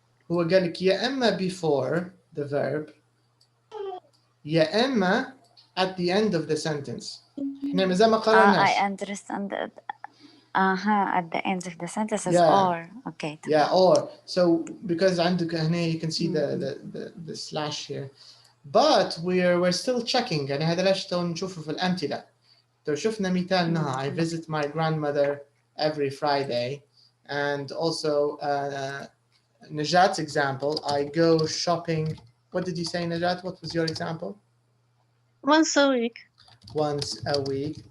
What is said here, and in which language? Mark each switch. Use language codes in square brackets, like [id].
[ar] هو قال لك يا إما [en] before the verb [ar] يا إما [en] at the end of the sentence. [ar] إحنا مازال ما قررناش. [en] I understand that. At the end of the sentence is Yeah. or. Okay. Yeah, or. So because [ar] عندك هنا [en] you can see the slash here. But we're still checking. [ar] يعني هذا ليش تو نشوفه في الأمثلة. تو شفنا مثال نها. [en] I visit my grandmother every Friday. And also Najat's example, I go shopping. What did you say, Najat? What was your example? Once a week. once a week.